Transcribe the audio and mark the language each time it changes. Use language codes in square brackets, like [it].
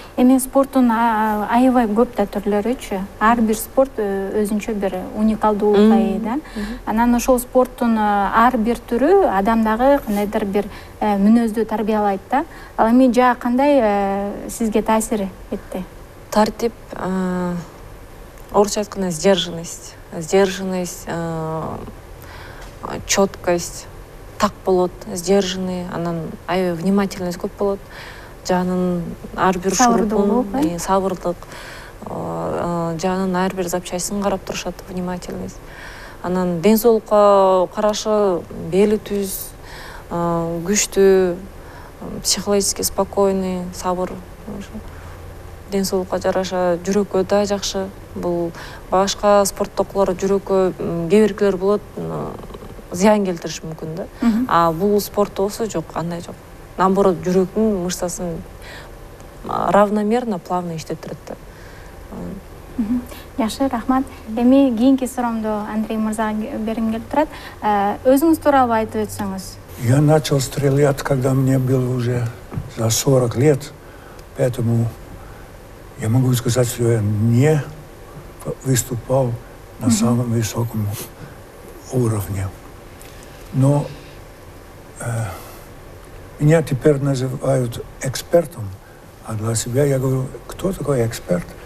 [ky] Эми спорттун аябай көп да түрлөрүчү. Ар бир спорт өзүнчө бир уникалдуулукка ээ да. Анан ошол спорттун ар бир түрү адамдагы кандайдыр бир мүнөздү тарбиялайт да. Ал эми жаа кандай сизге таасир этти? Тартип, орусча айтканда [ru] сдержанность, чёткость. [ky] Так болот, сдержанный, анан аябай внимательность көп болот. Жанын ар бир шурупун, сабырдык, жанын ар бир запчастьын карап турушат, внимательность. Анан ден соолукка карашы бели түз, күчтүү, [ru] психологически спокойный, [ky] сабыр. Ден соолукка жараша жүрөккө да жакшы. Бул башка спорттокулар жүрөккө кээ биркилер болот, зыян келтириши мүмкүн да. Бул спортто болсо жок, андай жок. Наоборот, жүрөктүн мышцасын [ru] равномерно, плавно [ky] иштеттирет да. Жакшы, рахмат. Эми кийинки суроомду Андрей мырзага бергим келип турат. Өзүңүз тууралуу айтып өтсөңүз. [ru] Я начал стрелять, когда мне было уже за 40 лет, поэтому я могу сказать, что я не выступал на самом высоком уровне. Но меня теперь называют экспертом, а для себя я говорю, кто такой эксперт?